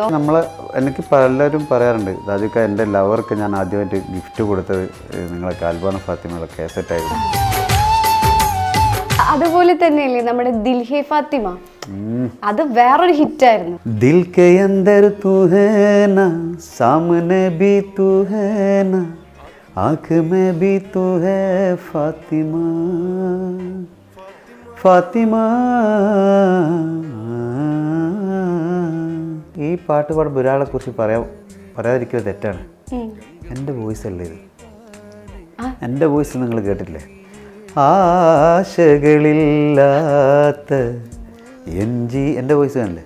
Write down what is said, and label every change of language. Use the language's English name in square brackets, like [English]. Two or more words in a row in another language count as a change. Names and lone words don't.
[Malayalam] എനിക്ക് പലരും പറയാറുണ്ട്, രാജുക്ക എൻ്റെ ലവർക്ക് ഞാൻ ആദ്യമായിട്ട് ഗിഫ്റ്റ് കൊടുത്തത് നിങ്ങളെ കാൽബാന ഫാത്തിമയുടെ കേസറ്റായിരുന്നു. അതുപോലെ തന്നെയല്ലേ നമ്മുടെ ദിൽ ഹേ ഫാത്തിമ, അത് വേറൊരു ഹിറ്റായിരുന്നു. [Hindi] दिल के अंदर तू है ना सामने भी तू है ना ആँख में भी तू है फातिमा फातिमा. [Malayalam] ഈ പാട്ട് പാടുമ്പോൾ ഒരാളെ കുറിച്ച് പറയാതിരിക്കുന്നത് തെറ്റാണ്. എൻ്റെ വോയിസ് അല്ലേ ഇത്? എൻ്റെ വോയിസ് നിങ്ങൾ കേട്ടില്ലേ? ആശകളില്ലാത്ത എൻ്റെ വോയിസ് കാണില്ലേ?